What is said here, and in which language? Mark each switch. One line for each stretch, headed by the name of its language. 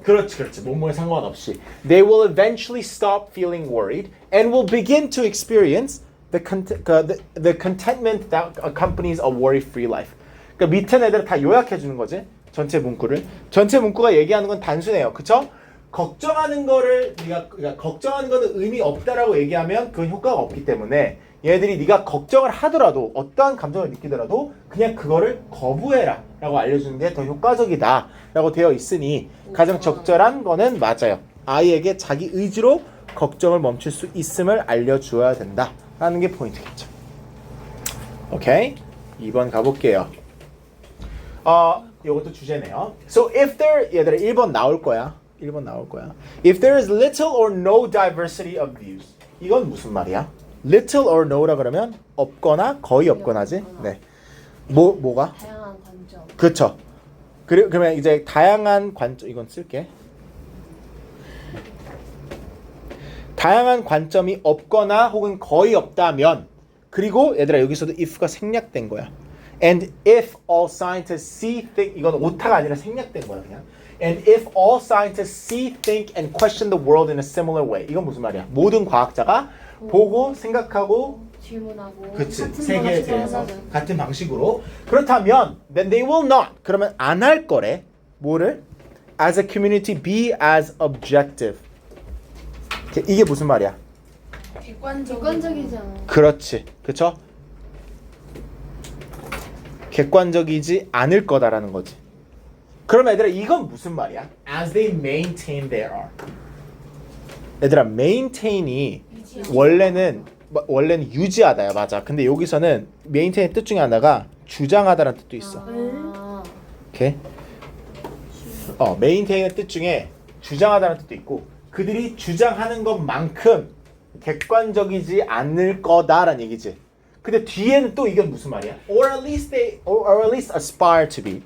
Korean: 그렇지. 뭐뭐에 상관없이.
English: They will eventually stop feeling worried and will begin to experience the contentment that accompanies a worry-free life.
Korean: 그러니까 밑에 애들 다 요약해 주는 거지. 전체 문구를. 전체 문구가 얘기하는 건 단순해요. 그쵸? 걱정하는 거를 걱정하는 거는 의미 없다라고 얘기하면 그건 효과가 없기 때문에 얘들이 네가 걱정을 하더라도 어떠한 감정을 느끼더라도 그냥 그거를 거부해라 라고 알려주는 게 더 효과적이다 라고 되어 있으니 가장 적절한 거는 맞아요. 아이에게 자기 의지로 걱정을 멈출 수 있음을 알려주어야 된다 라는 게 포인트겠죠. 오케이? 2번 가볼게요. 요것도 주제네요.
English: So if there,
Korean: 얘들아 1번 나올 거야. 1번 나올 거야.
English: If there is little or no diversity of views.
Korean: 이건 무슨 말이야? Little or no라 그러면 없거나 거의 없거나지. 네. 뭐가? 다양한 관점. 그렇죠. 그러면 이제 다양한 관점 이건 쓸게. 다양한 관점이 없거나 혹은 거의 없다면 그리고 얘들아 여기서도 if가 생략된 거야.
English: And if all scientists see, think
Korean: 이건 오타가 아니라 생략된 거야 그냥.
English: And if all scientists see, think, and question the world in a similar way.
Korean: 이건 무슨 말이야? 모든 과학자가 보고 생각하고 질문하고 그치 같은 세계에 방식으로 대해서 한다는. 같은 방식으로 그렇다면
English: then they will not
Korean: 그러면 안 할 거래 뭐를
English: as a community be as objective
Korean: 이게 무슨 말이야? 객관적이지 않아. 그렇지 그쵸? 객관적이지 않을 거다라는 거지. 그럼 얘들아 이건 무슨 말이야?
English: as they maintain their art
Korean: 얘들아 maintain이 원래는 유지하다야 맞아. 근데 여기서는 메인테인의 뜻 중에 하나가 주장하다라는 뜻도 있어. 아, 오케이? 메인테인의 뜻 중에 주장하다는 뜻도 있고 그들이 주장하는 것만큼 객관적이지 않을 거다라는 얘기지. 근데 뒤에는 또 이건 무슨 말이야?
English: Or at least aspire to be.